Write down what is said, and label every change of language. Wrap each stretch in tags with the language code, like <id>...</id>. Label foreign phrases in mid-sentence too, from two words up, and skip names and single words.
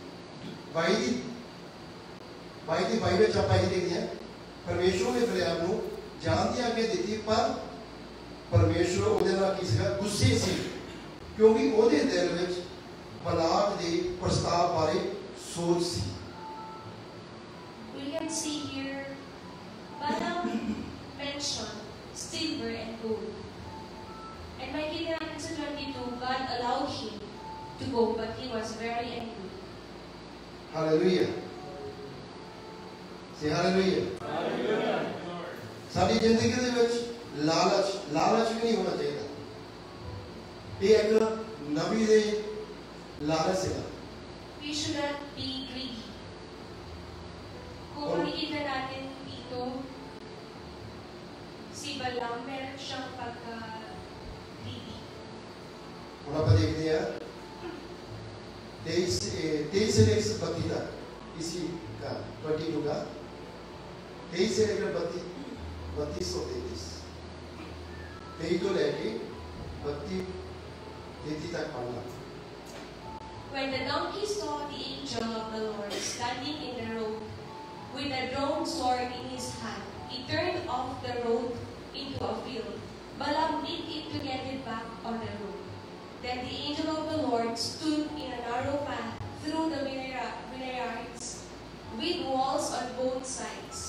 <pa>22 ਵਿੱਚ ਆਪਾਂ ਇਹ ਦੇਖਦੇ ਹਾਂ, ਪਰਮੇਸ਼ਵਰ ਨੇ ਬਿਲਿਆਮ ਨੂੰ ਜਾਣ ਦੀ ਆਗਿਆ ਦਿੱਤੀ, ਪਰ ਪਰਮੇਸ਼ਵਰ ਉਹਦੇ ਨਾਲ ਕੀ ਸੀਗਾ, ਗੁੱਸੇ ਸੀ, ਕਿਉਂਕਿ ਉਹਦੇ ਦਿਲ ਵਿੱਚ ਬਲਾਕ ਦੇ ਪ੍ਰਸਤਾਵ ਬਾਰੇ ਸੋਚ ਸੀ.</pa> <en>We can see here Balaam mentioned silver and gold.</en> <tl>And makikita natin sa 22,</tl> <en>God allowed him to go, but he was very angry. Hallelujah. Say hallelujah. Hallelujah.</en> <pa>ਸਾਡੀ ਜ਼ਿੰਦਗੀ ਦੇ ਵਿੱਚ ਲਾਲਚ ਵੀ ਨਹੀਂ ਹੋਣਾ ਚਾਹੀਦਾ. ਇਹ ਇੱਕ ਨਬੀ ਦੇ ਲਾਲਚ ਸੀਗਾ.</pa> <en>We should not be greedy.</en> <tl>Kung makikita natin dito, si Balaam, meron siyang pagka-greedy.</tl> <pa>ਹੁਣ ਆਪਾਂ ਦੇਖਦੇ ਹਾਂ</pa> <hi>23 से लेकर 32 तक इसी का 22 का 23 से लेकर 32 और 33 तो लेके 32 तक पढ़ना.</hi> <en>When the donkey saw the angel of the Lord standing in the road with a drawn sword in his hand, he turned off the road into a field. Balaam did it to get it back on the road. Then the angel of the Lord stood in a narrow path through the vineyards with walls on both sides.</en>